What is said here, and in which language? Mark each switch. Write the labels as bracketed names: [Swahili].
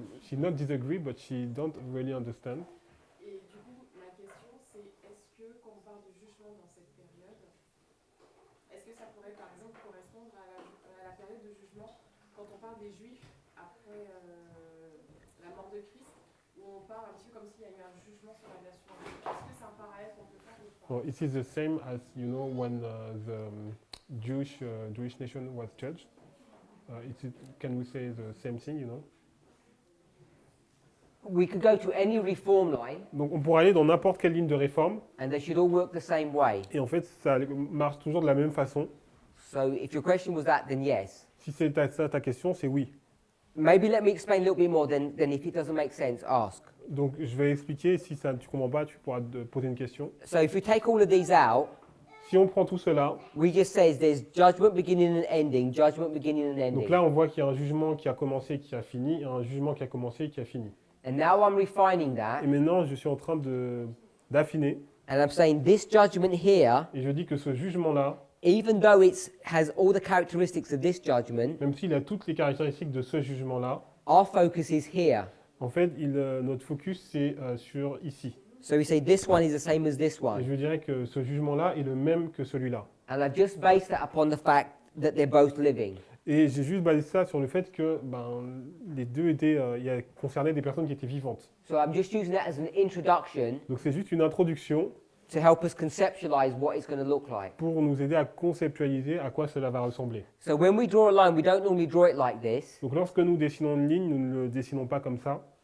[English] she not disagree, but she don't really understand. [French] Et du coup, ma question, c'est est-ce que quand on parle de jugement dans cette période, est-ce que ça pourrait par exemple correspondre à la période de jugement quand on parle des Juifs après la mort de Christ, où on parle un petit peu comme s'il y a eu un jugement sur la nation juive? Est-ce que c'est un parallèle qu'on peut faire ou pas? [English] Well, it is the same as when the Jewish nation was judged. Can we say the same thing, We could go to any reform line, [French] Donc on pourrait aller dans n'importe quelle ligne de réforme [English] and they should all work the same way. [French] et en fait ça marche toujours de la même façon. [English] So if your question was that, then yes. [French] Si c'est ça ta question, c'est oui. [English] Maybe let me explain a little bit more, then if it doesn't make sense, ask. [French] Donc je vais expliquer, si ça tu comprends pas, tu pourras te poser une question. [English] So if we take all of these out, [French] Si on prend tout cela, [English] we just says there's judgment beginning and ending, judgment beginning and ending. [French] donc là on voit qu'il y a un jugement qui a commencé, qui a fini, et un jugement qui a commencé et qui a fini. [English] And now I'm refining that, [French] Et maintenant je suis en train d'affiner [English] and I'm saying this judgment here, [French] et je dis que ce jugement-là, [English] even though it has all the characteristics of this judgment, [French] même s'il a toutes les caractéristiques de ce jugement-là, [English] our focus is here. [French] en fait notre focus c'est sur ici. [English] So we say this one is the same as this [French] Et [English] one. [French] je dirais que ce jugement-là est le même que celui-là. [English] And I've just based that upon the fact that they're both living. [French] Et j'ai juste basé ça sur le fait que les deux concernaient des personnes qui étaient vivantes. [English] So I'm just using that as an introduction [French] Donc c'est juste une introduction [English] to help us conceptualize what it's going to look like. [French] pour nous aider à conceptualiser à quoi cela va ressembler. [English] So when we draw a line, we don't normally draw it like this. [French] Donc lorsque nous dessinons une ligne, nous ne le dessinons pas comme ça.